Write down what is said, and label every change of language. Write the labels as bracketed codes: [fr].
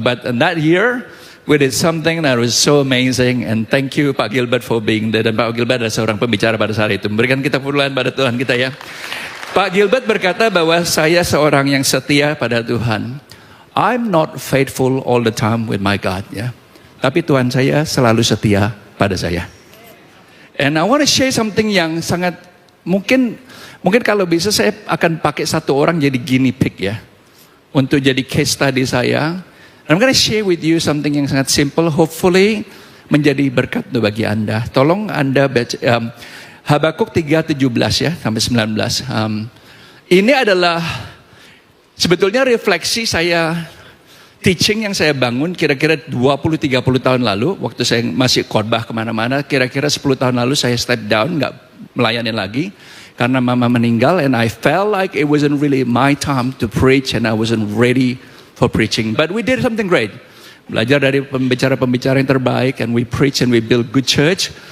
[en] But in that year, we did something that was so amazing, and thank you Pak Gilbert for being there. [id] Dan Pak Gilbert adalah seorang pembicara pada saat itu. Memberikan kita pujian pada Tuhan kita ya. Pak Gilbert berkata bahwa saya seorang yang setia pada Tuhan. [en] I'm not faithful all the time with my God ya. [id] Tapi Tuhan saya selalu setia pada saya. [en] And I want to share something [id] yang sangat mungkin kalau bisa saya akan pakai satu orang jadi guinea pig ya. Untuk jadi [en] case study saya. I'm going to share with you something [id] yang sangat [en] simple, hopefully [id] menjadi berkat bagi Anda. Tolong Anda baca Habakuk 3:17 ya sampai 19. Ini adalah sebetulnya refleksi saya, teaching yang saya bangun kira-kira 20-30 tahun lalu. Waktu saya masih khotbah kemana-mana, kira-kira 10 tahun lalu saya step down, gak melayani lagi. Karena mama meninggal, [en] and I felt like it wasn't really my time to preach, and I wasn't ready for preaching. But we did something great. [id] Belajar dari pembicara-pembicara yang terbaik, [en] and we preach and we build good church.